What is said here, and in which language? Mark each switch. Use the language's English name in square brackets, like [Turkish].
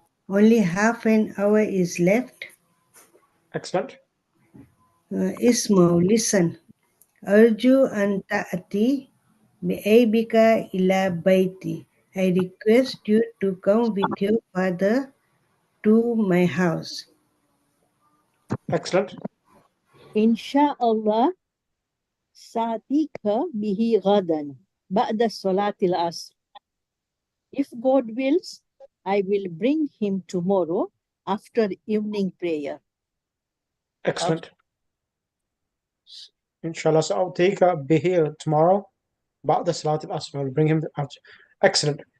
[English] Only half an hour is left. Excellent. اسمع, listen. [Arabic] أرجو أن تأتي بأبيك إلى بيتي. [English] I request you to come with your father to my house. Excellent. [Arabic] إن شاء الله سأتيك به غدا بعد صلاة العصر. [English] If God wills, I will bring him tomorrow after evening prayer. Excellent. Inshallah, so I'll take be here tomorrow. About the Salat al-Asr, I'll bring him out. Excellent.